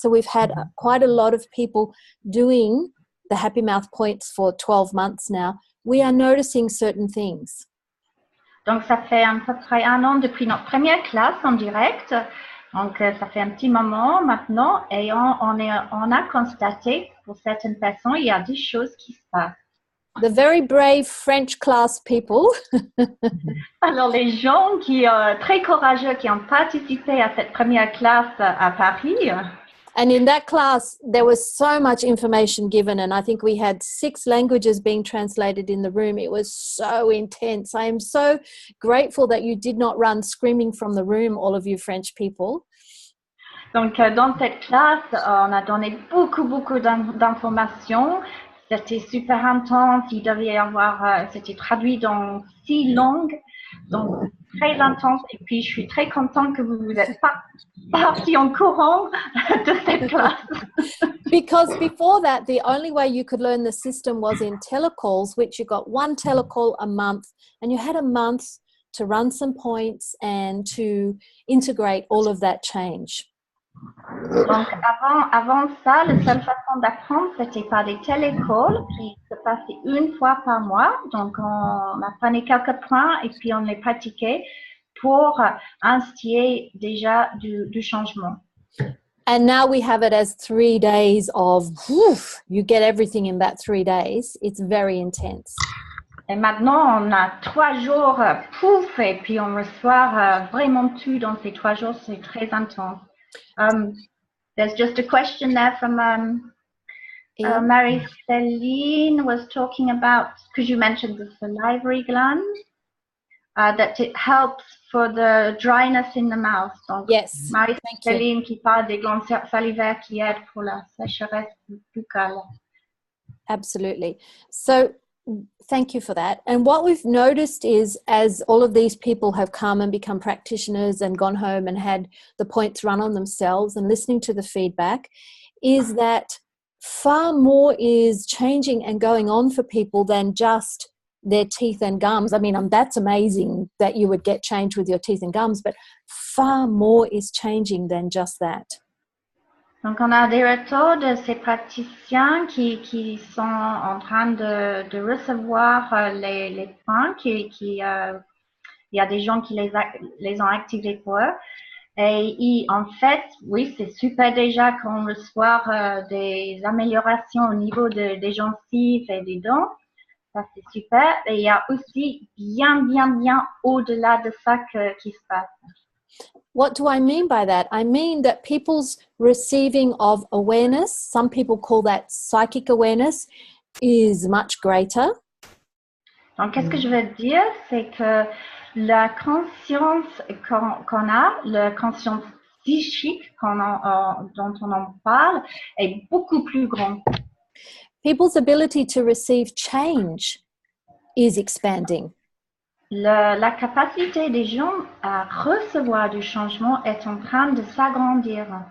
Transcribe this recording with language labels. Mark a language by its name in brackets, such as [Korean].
[English] So we've had quite a lot of people doing the Happy Mouth points for 12 months now. We are noticing certain things. [French] Donc, ça fait à peu près 1 an depuis notre première classe en direct. Donc, ça fait un petit moment maintenant et on a constaté pour certaines personnes, il y a des choses qui se passent. [English] The very brave French class people. [French] Alors, les gens très courageux qui ont participé à cette première classe à Paris. [English] And in that class, there was so much information given, and I think we had 6 languages being translated in the room. It was so intense. I am so grateful that you did not run screaming from the room, all of you French people. [French] Donc, dans cette classe, on a donné beaucoup d'informations. C'était super intense. Il devait y avoir, c'était traduit dans 6 langues. Donc, très intense. Et puis, je suis très contente que vous êtes pas partis en courant de cette classe. [English] Because before that, the only way you could learn the system was in telecalls, which you got 1 telecall a month, and you had a month to run some points and to integrate all of that change. [French] Donc, avant ça, la seule façon d'apprendre, c'était par des télécalls qui se passaient 1 fois par mois. Donc, on apprenait quelques points et puis on les pratiquait pour instiller déjà du changement. [English] And now we have it as 3 days of, you get everything in that 3 days. It's very intense. [French] Et maintenant, on a 3 jours, pouf, et puis on reçoit vraiment tout dans ces 3 jours. C'est très intense. [English] There's just a question there from Marie-Céline was talking about, because you mentioned the salivary gland, that it helps for the dryness in the mouth. [French] Donc, [English] Yes. [French] Marie-Céline qui parle des glandes salivaires qui aident pour la sécheresse buccale. [English] Absolutely. So thank you for that. And what we've noticed is, as all of these people have come and become practitioners and gone home and had the points run on themselves and listening to the feedback, is that far more is changing and going on for people than just their teeth and gums. I mean, that's amazing that you would get change with your teeth and gums, but far more is changing than just that. [French] Donc, on a des retours de ces praticiens qui sont en train de recevoir les points, il y a des gens qui les ont activés pour eux. Et en fait, oui, c'est super déjà qu'on reçoit des améliorations au niveau des gencives et des dents. Ça, c'est super. Et il y a aussi bien au-delà de ça qui se passe. [English] What do I mean by that? I mean that people's receiving of awareness, some people call that psychic awareness, is much greater. [French] Donc, qu'est-ce que je veux dire? C'est que la conscience qu'on a, la conscience psychique dont on en parle, est beaucoup plus grande. [English] People's ability to receive change is expanding. [French] La capacité des gens à recevoir du changement est en train de s'agrandir.